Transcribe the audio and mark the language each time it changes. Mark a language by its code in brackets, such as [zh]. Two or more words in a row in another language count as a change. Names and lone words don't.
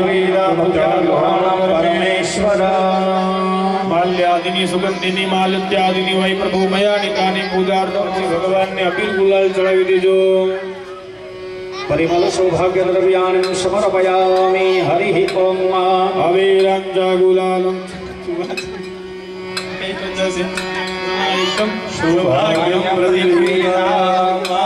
[sa] परमेश्वर माल्यादिनी सुगंधिनी मालत्यादिनी वै प्रभु मया निकानी पूजार्थम [gu] શ્રી ભગવાન ને અબીર ગુલાલ ચઢાવી દેજો. [sa] परिमल सौभाग्य द्रव्याणि समर्पयामि. हरिः ओम. अवीरंजा गुलालम सौभाग्यं प्रतिगृह्णामः.